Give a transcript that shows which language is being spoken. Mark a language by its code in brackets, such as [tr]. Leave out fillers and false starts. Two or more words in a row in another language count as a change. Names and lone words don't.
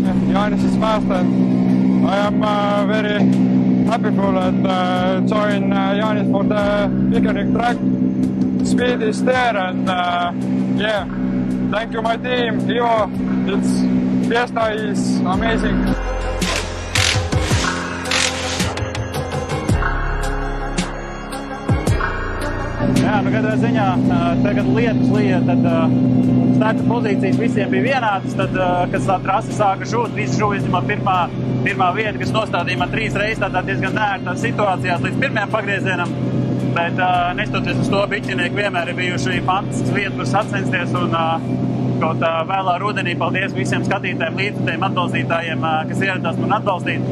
[en] Janis is fast and I am very happy for that join Janis for the Pīķernieku track. Speed is there and yeah, Thank you, my team. Ivo, Fiesta is amazing. [lv] Jā, katrā ziņā tagad lietus lija, tad starta pozīcijas visiem bija vienādas, tad, kad tā trasa sāka žūt, visi žuva izņemot pirmā vieta, kas nostādīja man 3 reizes tādā diezgan neērtās situācijās līdz pirmajam pagriezienam, bet nestoties uz to, biķinieki vienmēr ir bijuši fantastisks vieta, kur sacensties, un kaut vēlā rudenī paldies visiem skatītājiem, līdzekļiem, atbalstītājiem, kas ieradās man atbalstīt.